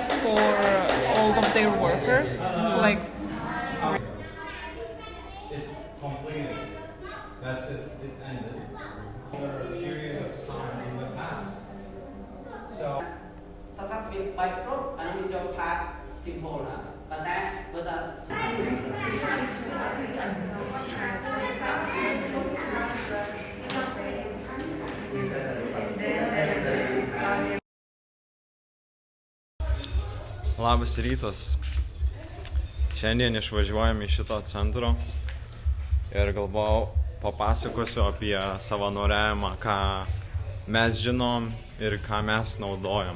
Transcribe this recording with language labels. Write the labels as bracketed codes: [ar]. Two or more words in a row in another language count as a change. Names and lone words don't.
[en] For all of their workers, so like completed. That's it. It's ended. For a period of time in the past. So. [km] សាស្ត្រវាបែកគ្រប់អានេះចូលផាត simple ណាប៉ុន្តែបើសិន [lt] Labas rytas. Šiandien išvažiuojame iš šito centro ir galvojau papasakosiu apie savanoriavimą, ką mes žinom ir ką mes naudojam.